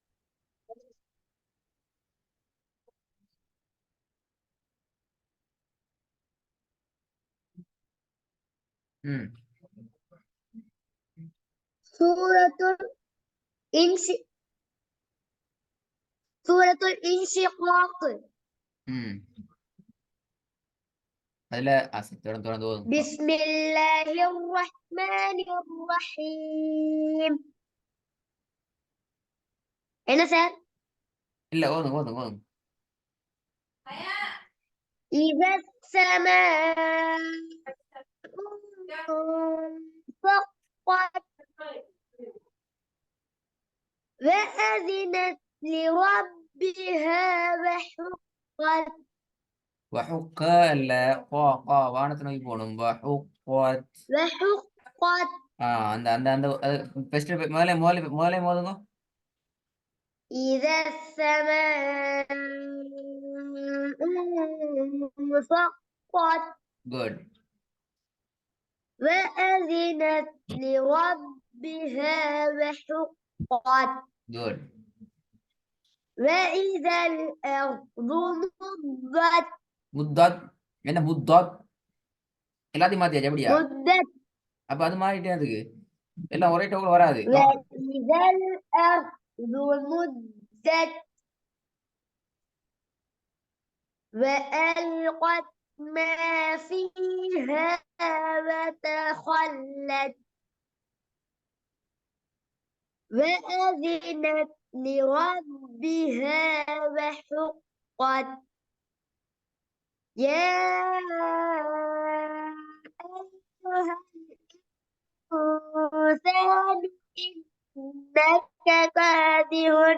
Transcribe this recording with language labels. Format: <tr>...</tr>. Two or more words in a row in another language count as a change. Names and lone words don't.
<ar>ம் سورة الإنس سورة الانشقاق</ar> <ta>ம் அதுல தொடர்ந்து தொடர்ந்து ஓதுங்க.</ta> <ar>بسم الله الرحمن الرحيم هنا سر</ar> <ta>இல்ல ஓதுங்க ஓதுங்க ஓதுங்க.</ta> <ar>إذا السماء انفطرت وأذنت لربها وحقت</ar> <ta>وحق இல்ல</ta> <ar>قا قا</ar> <ta>வானத்தை நோக்கி போகணும்.</ta> <ar>وحقت. وحقت</ar> <ta>அந்த அந்த அந்த ஃபர்ஸ்ட் முதல்ல முதல்ல முதல்ல ஓதுங்க.</ta> <ar>إذا السماء انفطرت</ar> <ta>குட்.</ta> <ar>وأذنت لربها وحقت</ar> <ta>குட்.</ta> <ar>وإذا الأرض مدت</ar> <ta>முத்தாத். என்ன முத்தாத்? எல்லாத்தையும் மாத்தியாச்சு. அப்படியா?</ta> <ar>مدت</ar> <ta>அப்ப அது மாறிட்டே அதுக்கு எல்லாம் ஒரே டோக்கில் வராது.</ta> <ar>وإذا الأرض مدت وألقت ما فيها وتخلت وأذنت لربها وحقت يا أيها الإنسان إنك كادح</ar>